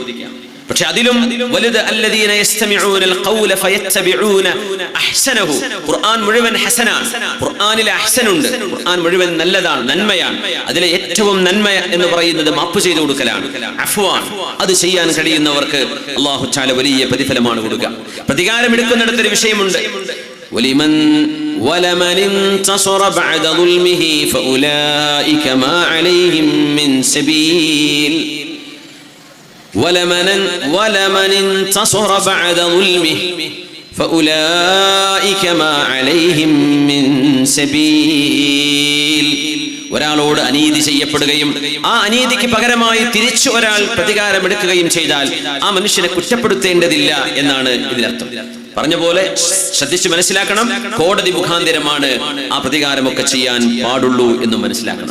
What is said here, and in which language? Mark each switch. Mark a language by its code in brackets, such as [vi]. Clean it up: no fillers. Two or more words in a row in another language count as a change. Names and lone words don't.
[ml] പക്ഷെ അതിലും വലുത് [ar] الذين يستمعون القول فيتبعون أحسنه. [ml] ഖുർആൻ മുഴുവൻ ഹസനാണ്. ഖുർആനിൽ അഹ്സനുണ്ട്. ഖുർആൻ മുഴുവൻ നല്ലതാണ്, നന്മയാണ്. അതിലെ ഏറ്റവും നന്മ എന്ന് പറയുന്നത് മാപ്പ് ചെയ്തു കൊടുക്കലാണ്, അഫ്വാൻ. അത് ചെയ്യാൻ കഴിയുന്നവർക്ക് [ar] الله تعالى [ml] വലിയ പ്രതിഫലമാണ് കൊടുക്കുക. പ്രതികാരം എടുക്കുന്നിടത്തൊരു വിഷയമുണ്ട്. [ar] ولمن انتصر بعد ظلمه فأولئك ما عليهم من سبيل. ولمن انتصر بعد ظلمه فأولئك ما عليهم من سبيل. [ml] ഒരാളോട് അനീതി ചെയ്യപ്പെടുകയും ആ അനീതിക്ക് പകരമായി തിരിച്ചു ഒരാൾ പ്രതികാരം എടുക്കുകയും ചെയ്താൽ ആ മനുഷ്യനെ കുറ്റപ്പെടുത്തേണ്ടതില്ല എന്നാണ് ഇതിനർത്ഥം. പറഞ്ഞ പോലെ ശ്രദ്ധിച്ച് മനസ്സിലാക്കണം. കോടതി മുഖാന്തരമാണ് ആ പ്രതികാരമൊക്കെ ചെയ്യാൻ പാടുള്ളൂ എന്നും മനസ്സിലാക്കണം.